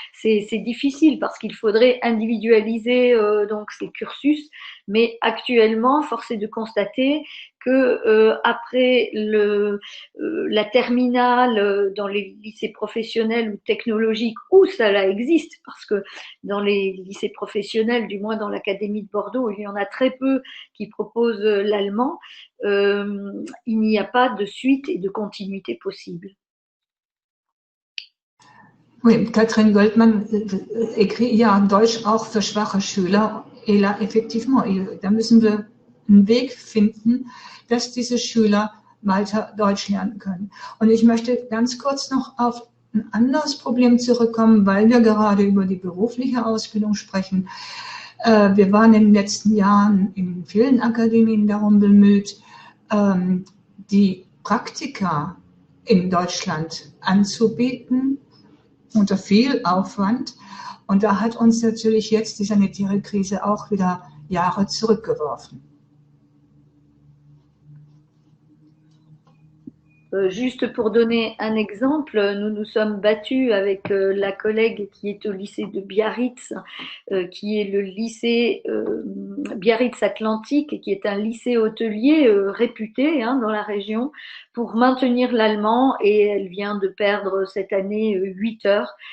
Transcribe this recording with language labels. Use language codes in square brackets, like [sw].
[fr] C'est difficile parce qu'il faudrait individualiser donc ces cursus, mais actuellement, force est de constater que après la terminale dans les lycées professionnels ou technologiques où cela existe, parce que dans les lycées professionnels, du moins dans l'Académie de Bordeaux, il y en a très peu qui proposent l'allemand, il n'y a pas de suite et de continuité possible. [de] Oui, Katrin Goldmann écrit ja Deutsch auch für schwache Schüler. [fr] Et là, effectivement, [de] da müssen wir einen Weg finden, dass diese Schüler weiter Deutsch lernen können. Und ich möchte ganz kurz noch auf ein anderes Problem zurückkommen, weil wir gerade über die berufliche Ausbildung sprechen. Wir waren in den letzten Jahren in vielen Akademien darum bemüht, die Praktika in Deutschland anzubieten, unter viel Aufwand. Und da hat uns natürlich jetzt die sanitäre Krise auch wieder Jahre zurückgeworfen. [fr] Juste pour donner un exemple, nous nous sommes battus avec la collègue qui est au lycée de Biarritz, qui est le lycée Biarritz Atlantique, qui est un lycée hôtelier réputé dans la région, pour maintenir l'allemand, et elle vient de perdre cette année 8 heures.